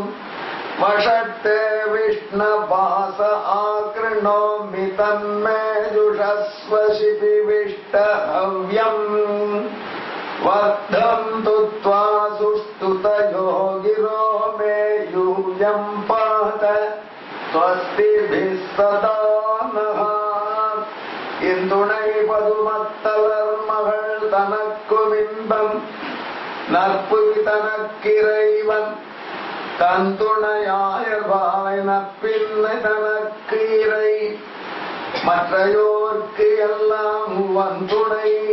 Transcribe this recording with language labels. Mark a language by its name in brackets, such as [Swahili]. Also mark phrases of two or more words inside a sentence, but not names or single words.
[Sanskrit] वषट्ते विष्णुपास आकृणोमि तन्मे जुषस्वशिपिविष्टहव्यम् वर्धन्तु त्वा सुष्ठुतयो गिरो मे यूयम् पात स्वस्तिभिः सदा नः। [Tamil] இந்துணை பதுமத்தலர் மகள் தனக்குமின்பம் நற்புவி தனக்கிறைவன் தந்துணையாயர்பாய் நப்பின்னை தனக்கு இறை மற்றையோர்க்கு எல்லாம் வந்துணை